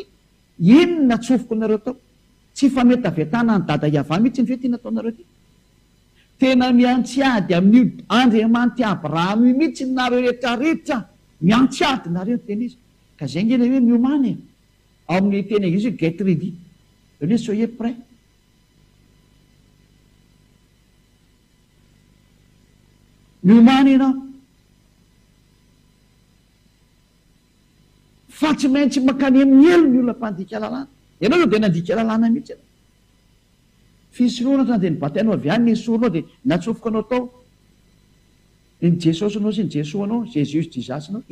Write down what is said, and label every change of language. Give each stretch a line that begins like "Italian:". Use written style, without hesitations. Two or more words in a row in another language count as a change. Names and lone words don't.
Malagasy: Ino natsofoko nareo tao? Tsy fa mety avetana ny dada Iava mihitsy ny fe ty nataonareo ty. Tena miantsiady amin'io Andriamanitra Abrahama mihitsy nareo rehetrarehetra, miantsiady nareo ny teny izy. Ka zay ngena hoe miomany ao amin'ny teny anglisy
English: get ready,
French: hoe soyez prêt.
Malagasy: Miomany ianao fa tsy maintsy mankany amin'ny elo ny olona mpandika lalàna. Ianao dia nandika lalàna mihitsy ianao. Fisoroana tana dia nibatainao avy any nesoronao dia natsofoka anao tao ny Jesosy anao sy ny Jesoa anao, Jesus Jesus anao.